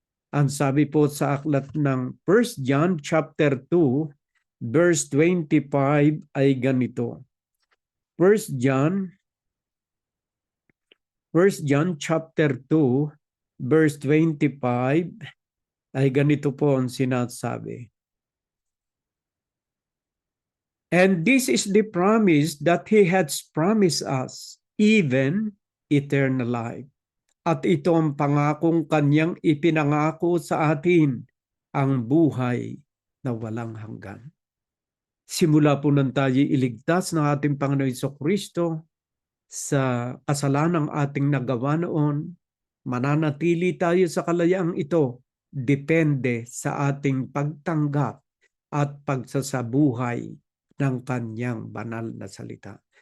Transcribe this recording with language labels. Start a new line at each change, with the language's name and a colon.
Filipino: Ang sabi po sa aklat ng 1 John chapter 2 verse 25 ay ganito. 1 John chapter 2 verse 25 ay ganito po ang sinasabi.
English: And this is the promise that He has promised us, even eternal life.
Filipino: At ito ang pangakong kanyang ipinangako sa atin, ang buhay na walang hanggan. Simula po nang tayo iligtas ng ating Panginoon Jesucristo sa kasalanang ating nagawa noon, mananatili tayo sa kalayaang ito, depende sa ating pagtanggap at pagsasabuhay ng kanyang banal na salita.